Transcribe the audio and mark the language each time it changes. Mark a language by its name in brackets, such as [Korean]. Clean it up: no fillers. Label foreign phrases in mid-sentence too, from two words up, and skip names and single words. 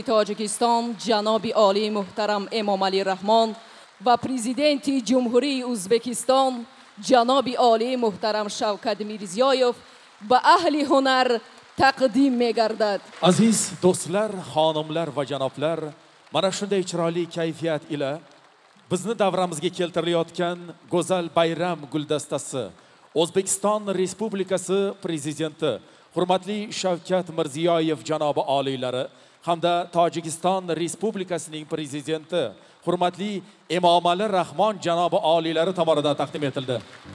[Tajik] تاجیکستان جناب عالی محترم امام علی رحمان و پرزیدنتی جمهوری ازبکستان جناب عالی محترم شوکت میرزیایف به اهل هنر taqdim megardad. [Uzbek] Aziz do'stlar, xonimlar va janoblar, mana shunday chiroyli kayfiyat ila bizni davramizga keltirilayotgan go'zal bayram guldastasi O'zbekiston Respublikasi Prezidenti hurmatli Shavkat Mirziyoyev janobi oliylari hamda Tojikiston Respublikasining Prezidenti hurmatli Emomali Rahmon janobi oliylari tomonidan taqdim etildi.